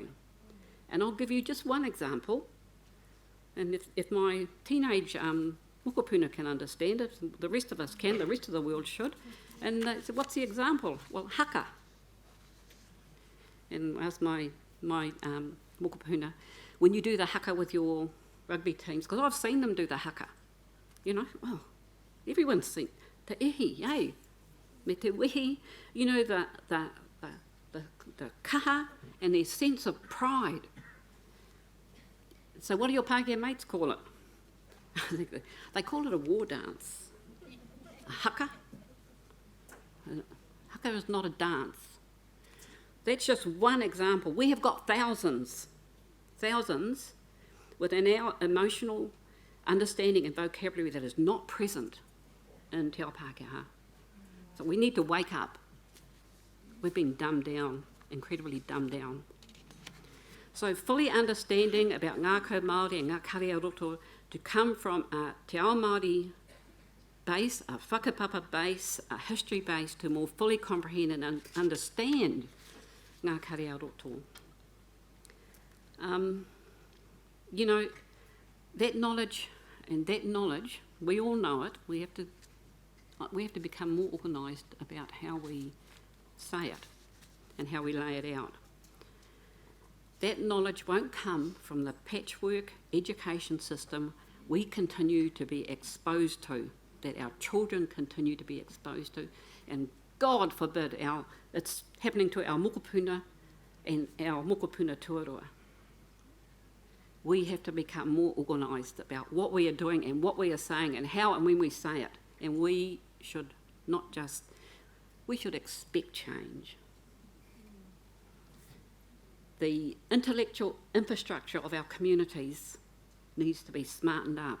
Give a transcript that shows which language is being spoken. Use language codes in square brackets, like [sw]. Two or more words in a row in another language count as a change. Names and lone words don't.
[en] And I'll give you just one example, and if my teenage mokopuna can understand it, the rest of us can, the rest of the world should. And they said, what's the example? Well, haka. And asked my mokopuna, when you do the haka with your rugby teams, because I've seen them do the haka, well, everyone's seen [mi] te ihi, [en] eh? [mi] Me te wihi, [en] the kaha and their sense of pride. So what do your Pākehā mates call it? They call it a war dance. A haka. Haka is not a dance. That's just one example. We have got thousands within our emotional understanding and vocabulary that is not present in [mi] Te Ao Pākehā. [en] So we need to wake up. We've been dumbed down, incredibly dumbed down. So fully understanding about [mi] ngā ko Māori [en] and [mi] ngā kariaroto [en] to come from a [mi] Te Ao Māori [en] base, a whakapapa base, a history base to more fully comprehend and understand [mi] ngā karea roto. [en] You know, that knowledge, we all know it, we have to become more organised about how we say it and how we lay it out. That knowledge won't come from the patchwork education system we continue to be exposed to, that our children continue to be exposed to, and God forbid it's happening to our mokopuna and our [mi] mokopuna tuarua. [en] We have to become more organised about what we are doing and what we are saying and how and when we say it. And we should we should expect change. The intellectual infrastructure of our communities needs to be smartened up.